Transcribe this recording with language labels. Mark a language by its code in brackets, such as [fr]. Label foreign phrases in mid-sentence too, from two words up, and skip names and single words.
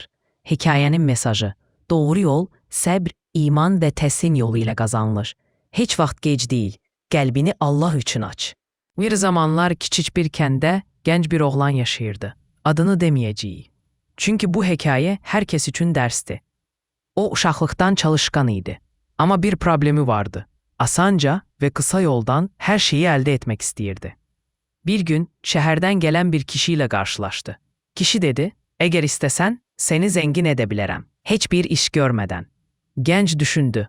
[az] Hekayənin mesajı: doğru yol, səbr, iman və təslim yolu ilə qazanılır. Heç vaxt gec deyil. Qəlbini Allah üçün aç. Bir zamanlar küçük bir kəndə gənc bir oğlan yaşayırdı. Adını deməyəcəyik. Çünki bu hekayə herkes üçün dərsdi. O uşaqlıqdan çalışkan idi. [tr] Ama bir problemi vardı. Asanca ve kısa yoldan her şeyi elde etmek istəyirdi. [az] Bir gün şəhərdən gələn bir [tr] kişiyle karşılaştı. Kişi dedi, eğer istesen Seni zengin edebilirim. Hiçbir iş görmeden. Genç düşündü.